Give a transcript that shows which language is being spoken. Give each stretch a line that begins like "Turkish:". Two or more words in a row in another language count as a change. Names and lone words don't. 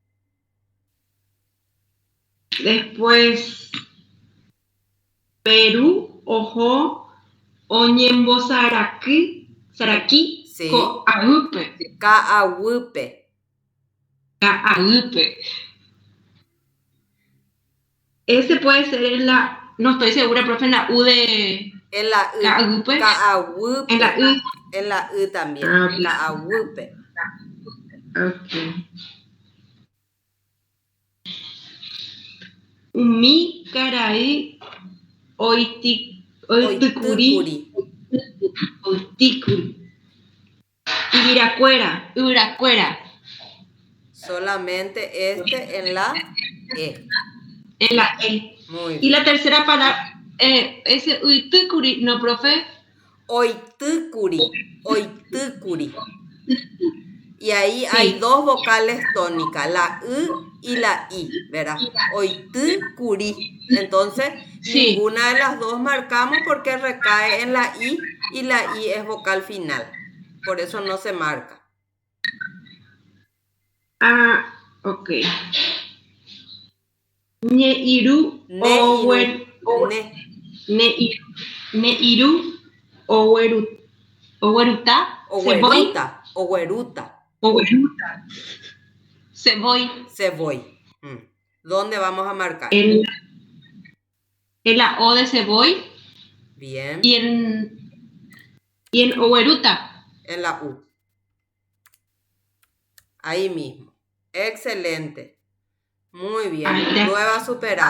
Spanish: Después, Perú, Ojo,
Guarani: Oñembo Saraki,
Spanish: Sí.
Guarani: Coaupe. Caaupe.
Spanish: Ese puede ser en la, no estoy segura, profe, en la U de En la U.
Guarani: Caaupe. Caaupe.
Spanish: En la U. En la U también. Okay.
Guarani: Caaupe. Ok. Umi, Caray, Oiticuri. Ibiracuera.
Spanish: Solamente en la E. En la E. Muy bien. Y la tercera palabra, ese Uiticuri, ¿no, profe? Oiticuri. Y ahí Sí. hay dos vocales tónicas, la U y la I, ¿verdad? Oiticuri. Entonces, Sí. ninguna de las dos marcamos porque recae en la I y la I es vocal final. Por eso no se marca. Ah, ok. Neiru, Oweruta,
Guarani: Ceboy.
Spanish: ¿Dónde vamos a marcar? En la O de Ceboy. Bien. Y en Oweruta. En la U. Ahí mismo. Excelente. Muy bien. Prueba superada.